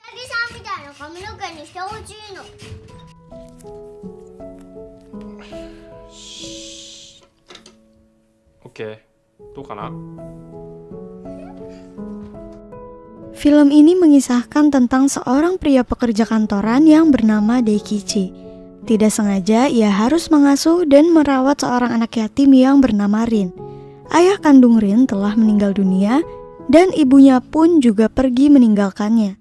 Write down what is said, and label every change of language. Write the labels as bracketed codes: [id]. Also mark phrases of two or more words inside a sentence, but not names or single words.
[ja] さんみたいな髪の毛にしてほしいの。 Oke, どうかな? [id] Film ini mengisahkan tentang seorang pria pekerja kantoran yang bernama Daikichi. Tidak sengaja ia harus mengasuh dan merawat seorang anak yatim yang bernama Rin. Ayah kandung Rin telah meninggal dunia dan ibunya pun juga pergi meninggalkannya.